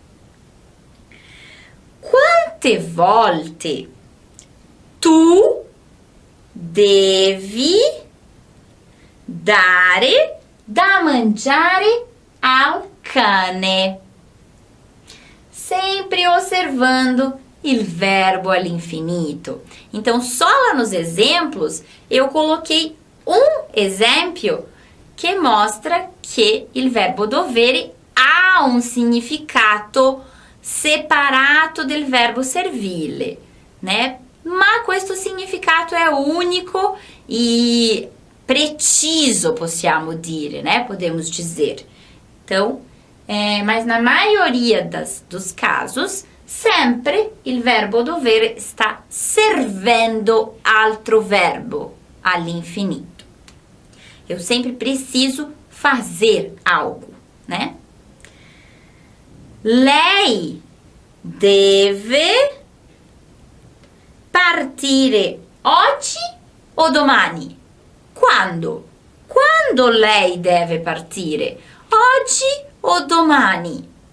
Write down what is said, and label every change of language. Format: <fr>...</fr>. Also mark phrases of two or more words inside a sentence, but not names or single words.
<it>Quante volte tu devi dare da mangiare al cane? Sempre observando il verbo all'infinito.</it> <pt>Então, só lá nos exemplos, eu coloquei um exemplo que mostra que</pt> <it>il verbo dovere ha un significato separato del verbo servile,</it> <pt>né?</pt> <it>Ma questo significato è unico e preciso, possiamo dire, né?</it> <pt>Podemos dizer. Então, mas na maioria dos casos,</pt> <it>sempre il verbo dovere sta servendo altro verbo all'infinito.</it> <pt>Eu sempre preciso fazer algo, né?</pt> <it>Lei deve partire oggi o domani? Quando? Quando lei deve partire? Oggi o domani?</it>